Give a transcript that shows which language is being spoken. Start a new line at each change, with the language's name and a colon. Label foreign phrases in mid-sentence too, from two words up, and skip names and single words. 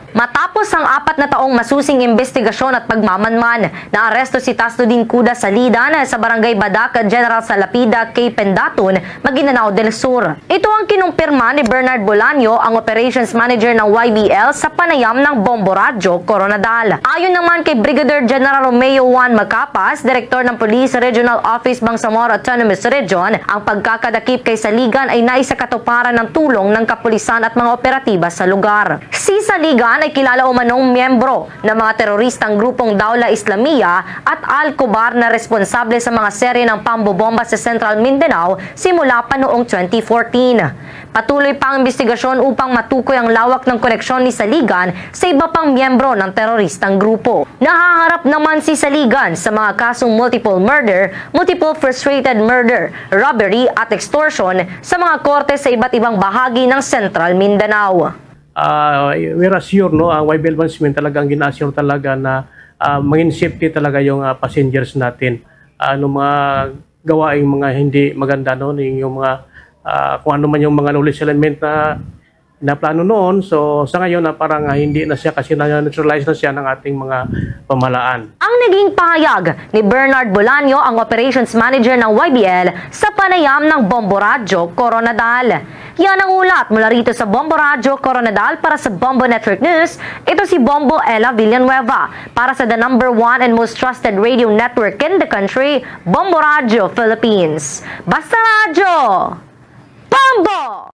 Filipino: Matapos ang 4 na taong masusing investigasyon at pagmamanman, naaresto si Tasnudin Kuda Salidan sa Barangay Badak, General Salapida, K. Pendatun, Maguindanao del Sur. Ito ang kinumpirma ni Bernard Bolaño, ang
English: Operations Manager
Filipino: ng YBL sa panayam ng Bombo Radyo Coronadal. Ayon naman kay Brigadier General Romeo Juan Macapas, Direktor ng Police Regional Office Bangsamoro Autonomous Region, ang pagkakadakip kay Saligan ay naisakatuparan ng tulong ng kapulisan at mga operatiba sa lugar. Si Saligan ay kilala umanong miyembro ng mga teroristang grupong Daula Islamia at Al-Kobar na responsable sa mga serye ng pambobomba sa Central Mindanao simula pa noong 2014. Patuloy pa ang investigasyon upang matukoy ang lawak ng koneksyon ni Saligan sa iba pang miyembro ng teroristang grupo. Nahaharap naman si Saligan sa mga kasong
English: multiple murder, multiple frustrated murder,
Filipino: robbery at extortion sa mga korte sa iba't ibang bahagi ng Central Mindanao.
English: We're assured,
Filipino: no, ang YBL Management talagang gina-assure talaga na maging safety talaga yung passengers natin. Mga gawaing mga hindi maganda, no, yung mga kung ano man yung mga
English: knowledge element
Filipino: na plano noon. So sa ngayon na parang hindi na siya kasi na-neutralize na siya ng ating mga pamahalaan. Ang naging pahayag ni Bernard Bolaño, ang
English: Operations Manager
Filipino: ng YBL, sa panayam ng Bombo Radyo Coronadal. Yan ang ulat mula rito sa Bombo Radyo Coronadal para sa Bombo Network News. Ito si Bombo Ella Villanueva para sa
English: the #1 and most trusted radio network in the country,
Filipino: Bombo Radyo Philippines. Basta Radyo! Bombo!